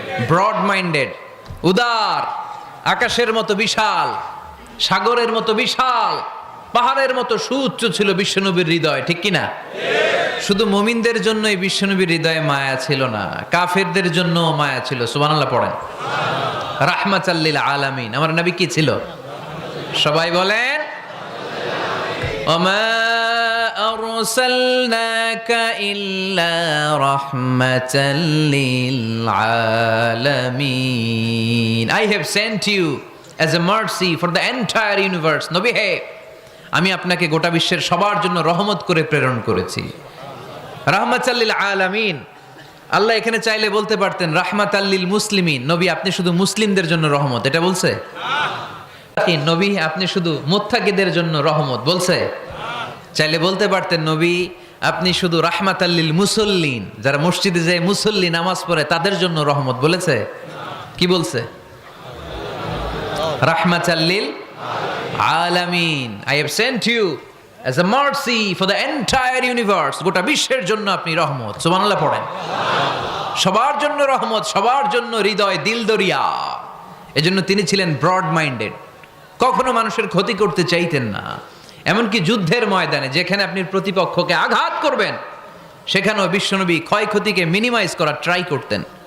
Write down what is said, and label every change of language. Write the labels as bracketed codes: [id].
[bn] Broad minded, উদার, আকাশের মতো বিশাল, সাগরের মতো বিশাল, পাহাড়ের মতো সুউচ্চ ছিল বিশ্বনবীর হৃদয়। ঠিক কিনা? শুধু মুমিনদের জন্যই বিশ্বনবীর হৃদয়ে মায়া ছিল না, কাফেরদের জন্য মায়া ছিল। সুবহানাল্লাহ পড়েন। [ar] রাহমাতাল লিল আলামিন, [bn] আমার নবী কি ছিল? সবাই বলেন, [ar] ওমা আরসালনাকা ইল্লা রাহমাতাল লিল আলামিন, [en] I have sent you as a mercy for the entire universe. [bn] নবী হে, আমি আপনাকে গোটা বিশ্বের সবার জন্য রহমত করে প্রেরণ করেছি। [ar] রাহমাতাল লিল আলামিন, [bn] আল্লাহ এখানে চাইলে বলতে পারতেন [ar] রাহমাতাল লিল মুসলিমিন, [bn] নবী আপনি শুধু মুসলিমদের জন্য রহমত, এটা বলছে? নবী আপনি শুধু মুত্তাকিদের জন্য রহমত, বলছে? চাইলে বলতে পারতেন নবী আপনি শুধু [ar] রাহমাতাল লিল মুসল্লিন, [bn] যারা মসজিদে যায় মুসল্লি নামাজ পড়ে তাদের জন্য রহমত, বলেছে? কি বলছে? [ar] রাহমাতাল লিল আলামিন, [en] I have sent you as a mercy for the entire universe, [bn] গোটা বিশ্বের জন্য আপনি রহমত। সুবহানাল্লাহ পড়েন। সবার জন্য রহমত, সবার জন্য হৃদয় দিল দরিয়া। এজন্য তিনি ছিলেন ব্রড মাইন্ডেড, কখনো মানুষের ক্ষতি করতে চাইতেন না। এমনকি যুদ্ধের ময়দানে যেখানে আপনি প্রতিপক্ষকে আঘাত করবেন সেখানেও বিশ্বনবী ক্ষয়ক্ষতিকে মিনিমাইজ করার ট্রাই করতেন।